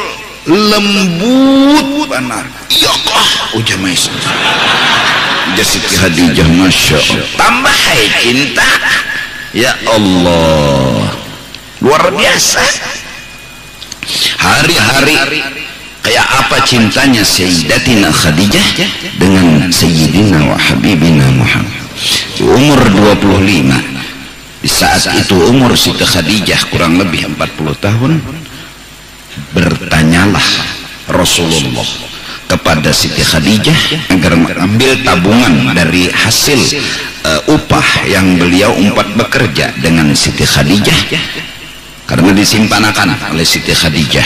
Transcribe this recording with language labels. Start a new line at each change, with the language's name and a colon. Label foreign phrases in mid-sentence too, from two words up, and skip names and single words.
Banjar: lembut benar iya kah ujar mais Siti Khadijah
Arabic: ما شاء الله
Banjar: tambah hai cinta
Arabic: يا الله
Indonesian: luar biasa hari-hari kayak apa cintanya Sayyidatina Khadijah dengan
Arabic: سيدنا وحبيبنا
Indonesian: Muhammad di umur 25 di saat itu umur Siti Khadijah kurang lebih 40 tahun bertanyalah Rasulullah kepada Siti Khadijah agar mengambil tabungan dari hasil upah yang beliau bekerja dengan Siti Khadijah karena disimpanakan oleh Siti Khadijah.